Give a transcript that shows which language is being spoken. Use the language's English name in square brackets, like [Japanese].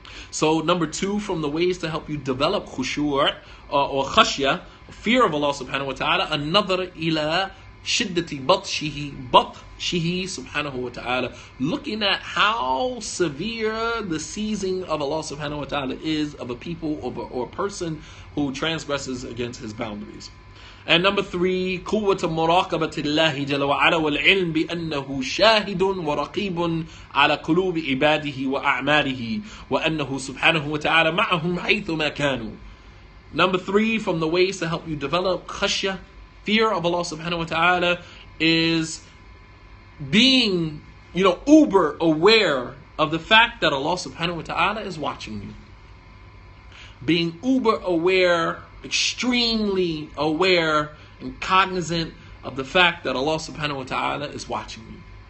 [English] So number 2, from the ways to help you develop khushu' or khashya, fear of Allah subhanahu wa ta'ala, another [Arabic] ila shiddati batshihi [English] subhanahu wa ta'ala, looking at how severe the seizing of Allah subhanahu wa ta'ala is of a people or a person who transgresses against His boundaries. [Arabic] And number 3, قوة مراقبة الله جل وعلا والعلم بأنه شاهد ورقيب على قلوب عباده وأعماله وأنه سبحانه وتعالى معهم حيثما كانوا. [English] Number 3, from the ways to help you develop khashya, fear of Allah subhanahu wa ta'ala, is being, uber aware of the fact that Allah subhanahu wa ta'ala is watching you. Being uber aware, extremely aware and cognizant of the fact that Allah subhanahu wa ta'ala is watching you.